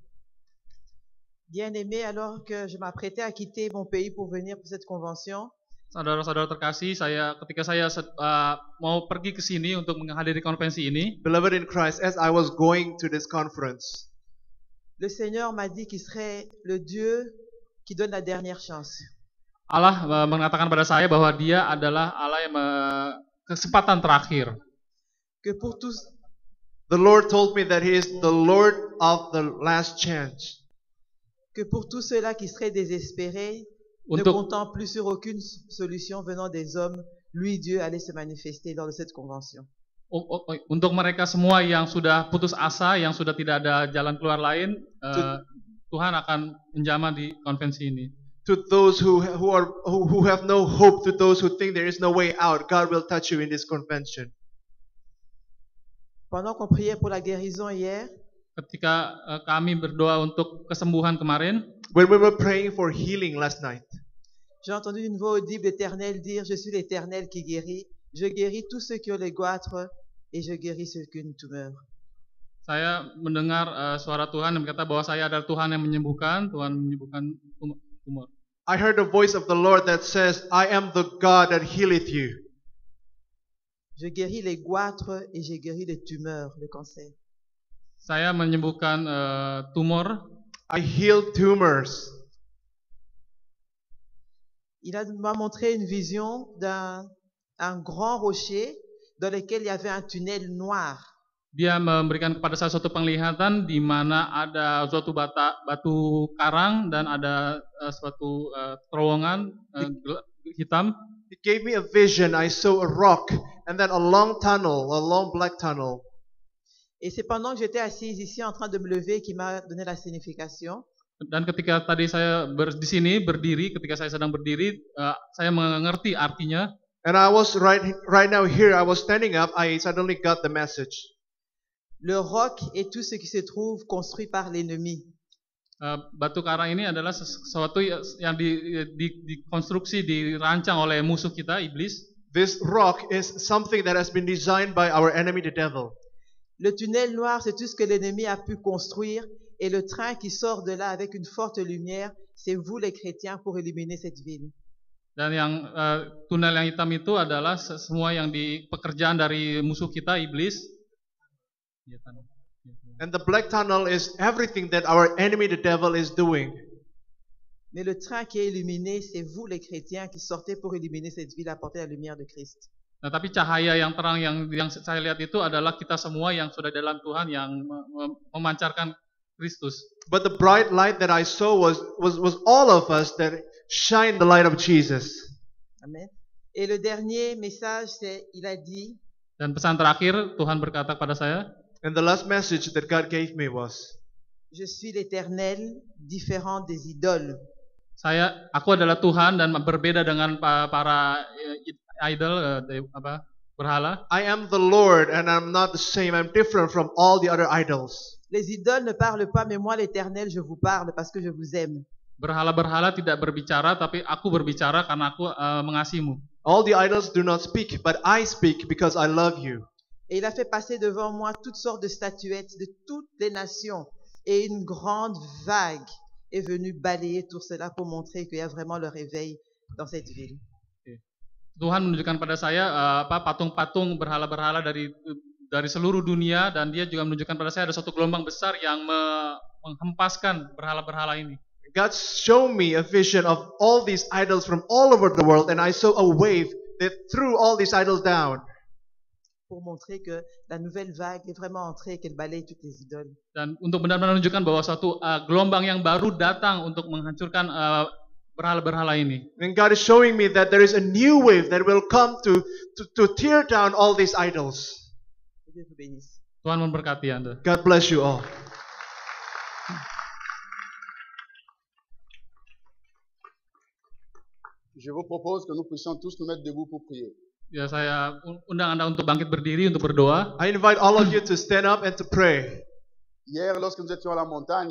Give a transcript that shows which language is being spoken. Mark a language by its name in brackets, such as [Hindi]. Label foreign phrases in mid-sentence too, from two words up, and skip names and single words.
[French] Bien-aimé, alors que je m'apprêtais à quitter mon pays pour venir pour cette convention, [Indonesian] Saudara-saudara terkasih, ketika saya mau pergi ke sini untuk menghadiri konvensi ini, [English] Beloved in Christ, as I was going to this conference, [French] le Seigneur m'a dit qu'il serait le Dieu qui donne la dernière chance. [Indonesian] Allah mengatakan pada saya bahwa Dia adalah Allah yang kesempatan terakhir. [French] Que pour tous, [English] the Lord told me that He is the Lord of the last chance. [French] que pour tous ceux-là qui seraient désespérés, ne [Indonesian] Untuk [French] comptant plus sur aucune solution venant des hommes, lui, Dieu, allait se manifester lors de cette convention. [Indonesian] untuk mereka semua yang sudah putus asa, yang sudah tidak ada jalan keluar lain, Tuhan akan menjamah di konvensi ini. [English] To those who have no hope, to those who think there is no way out, God will touch you in this convention. [French] Pendant qu'on priait pour la guérison hier, [Indonesian] Ketika kami berdoa untuk kesembuhan kemarin, [English] when we were praying for healing last night, [French] j'ai entendu une voix audible d'Éternel dire, je suis l'Éternel qui guérit, je guéris tous ceux qui ont les goitres et je guéris ceux qui ont une tumeur. [Indonesian] saya mendengar suara Tuhan yang berkata bahwa saya adalah Tuhan yang menyembuhkan, Tuhan menyembuhkan tumor. [English] I heard the voice of the Lord that says, I am the God that healeth you. [French] Je guéris les goitres et j'ai guéri les tumeurs, le cancer. [Indonesian] Saya menyembuhkan tumor. [English] I heal tumors. [French] Il m'a montré une vision d'un grand rocher dans lequel il y avait un tunnel noir. [Indonesian] Dia memberikan kepada saya suatu penglihatan di mana ada suatu batu karang dan ada suatu terowongan hitam. [English] It gave me a vision. I saw a rock and then a long tunnel, a long black tunnel. [French] Et c'est pendant que j'étais assise ici en train de me lever qu'il m'a donné la signification. [Indonesian] Dan ketika tadi saya di sini berdiri, ketika saya sedang berdiri, saya mengerti artinya. [English] And I was right now here. I was standing up. I suddenly got the message. [French] Le roc est tout ce qui se trouve construit par l'ennemi. [Indonesian] Batu karang ini adalah sesuatu yang dikonstruksi, dirancang oleh musuh kita, iblis. [English] This rock is something that has been designed by our enemy, the devil. [French] Le tunnel noir, c'est tout ce que l'ennemi a pu construire, et le train qui sort de là avec une forte lumière, c'est vous les chrétiens pour éliminer cette ville. [Indonesian] Dan yang tunnel yang hitam itu adalah semua yang pekerjaan dari musuh kita, iblis. [English] And the black tunnel is everything that our enemy, the devil, is doing. [French] Mais le train qui est illuminé, c'est vous les chrétiens qui sortez pour éliminer cette ville, apporter la lumière de Christ. [Indonesian] Nah, tapi cahaya yang terang yang saya lihat itu adalah kita semua yang sudah dalam Tuhan yang memancarkan Kristus. [English] But the bright light that I saw was all of us that shine the light of Jesus. Amen. [French] Et le dernier message, c'est, il a dit, [Indonesian] Dan pesan terakhir Tuhan berkata kepada saya, [English] and the last message that God gave me was, [French] je suis l'Éternel, différent des idoles. [Indonesian] Aku adalah Tuhan dan berbeda dengan para idol, berhala. [English] I am the Lord and I'm not the same. I'm different from all the other idols. [French] Les idoles ne parlent pas, mais moi l'Éternel, je vous parle parce que je vous aime. [Indonesian] Berhala-berhala tidak berbicara, tapi aku berbicara karena aku mengasihimu. [English] All the idols do not speak, but I speak because I love you. [French] Et il a fait passer devant moi toutes sortes de statuettes de toutes les nations. Et une grande vague est venue balayer tout cela pour montrer qu'il y a vraiment le réveil dans cette ville. [Indonesian] Tuhan menunjukkan pada saya patung-patung berhala-berhala dari seluruh dunia, dan dia juga menunjukkan pada saya ada suatu gelombang besar yang menghempaskan berhala-berhala ini. [English] God showed me a vision of all these idols from all over the world, and I saw a wave that threw all these idols down. [French] Pour montrer que la nouvelle vague est vraiment entrée et qu'elle balaye toutes les idoles. [Indonesian] Dan untuk benar-benar menunjukkan bahwa suatu gelombang yang baru datang untuk menghancurkan berhala-berhala ini. [English] And God is showing me that there is a new wave that will come to tear down all these idols. [French] Dieu vous bénisse. [Indonesian] Tuhan memberkati Anda. [English] God bless you all. [French] Je vous propose que nous puissions tous nous mettre debout pour prier. [Indonesian] Ya, saya undang Anda untuk bangkit berdiri untuk berdoa. [English] I invite all of you to stand up and to pray. [French] Hier, lorsque nous étions à la montagne,